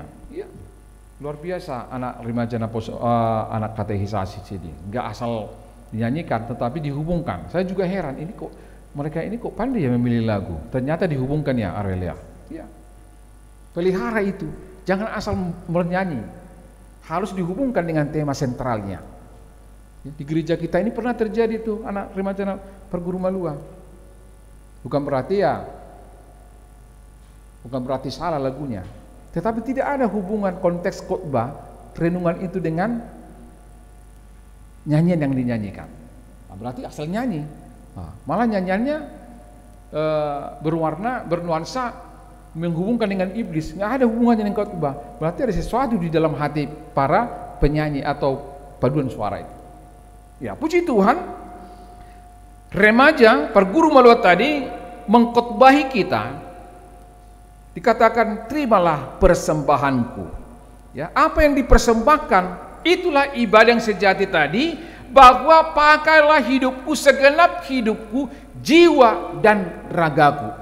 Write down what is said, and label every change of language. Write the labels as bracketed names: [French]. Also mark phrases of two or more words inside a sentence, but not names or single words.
[Indonesian] Iya, luar biasa anak remaja, anak katekisasi sini, nggak asal dinyanyikan, tetapi dihubungkan. Saya juga heran, ini kok mereka ini kok pandai ya memilih lagu. Ternyata dihubungkan ya, Aurelia. Ya, pelihara itu, jangan asal bernyanyi, harus dihubungkan dengan tema sentralnya. Di gereja kita ini pernah terjadi tuh anak remaja perguru Malua. Bukan berarti salah lagunya, tetapi tidak ada hubungan konteks khotbah renungan itu dengan nyanyian yang dinyanyikan. Nah, berarti asal nyanyi, malah nyanyiannya bernuansa menghubungkan dengan iblis, nggak ada hubungannya dengan khotbah. Berarti ada sesuatu di dalam hati para penyanyi atau paduan suara itu. Ya, puji Tuhan, remaja perguru Malua tadi mengkhotbahi kita. Dikatakan, terimalah persembahanku. Ya, apa yang dipersembahkan itulah ibadah yang sejati tadi, bahwa pakailah hidupku, segenap hidupku, jiwa dan ragaku.